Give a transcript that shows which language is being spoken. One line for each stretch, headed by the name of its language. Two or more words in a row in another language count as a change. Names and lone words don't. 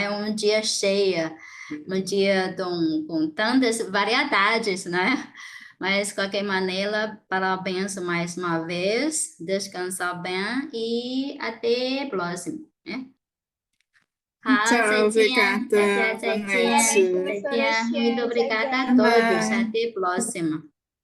Portuguese: É um dia cheio, um dia com tantas variedades, né? Mas, de qualquer maneira, parabéns mais uma vez, descansar bem e até a próxima, né? Tchau,
Chinese: 好，再见，大家
Portuguese: obrigada.
Chinese: 再
Portuguese: Boa
Chinese: 见，
Portuguese: Parabéns, noite.
Chinese: 再
Portuguese: professora 见，muito Xie. Tchau, obrigada a tchau. todos, Bye. até a próxima.